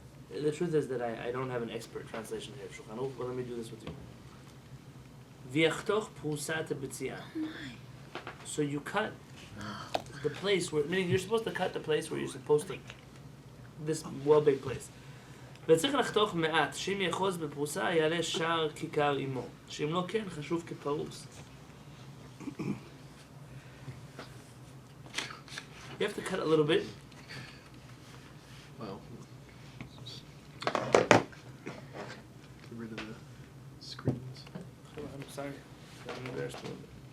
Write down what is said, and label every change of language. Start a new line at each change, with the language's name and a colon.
English: The truth is that I don't have an expert translation here of Shulchan Aruch, but let me do this with you.
Hebrew: V'yachtoch prusat hab'tziah.
English: So you cut the place where, meaning you're supposed to cut the place where you're supposed to, this well-baked place.
Hebrew: וצריך לחתוך מעט, שאם יאחוז בפרוסה יעלה שער כיכר עמו, שאם לא כן חשוב כפרוס.
English: You have to cut a little bit. Wow. Get rid of the screens. I'm sorry, I'm embarrassed a little bit.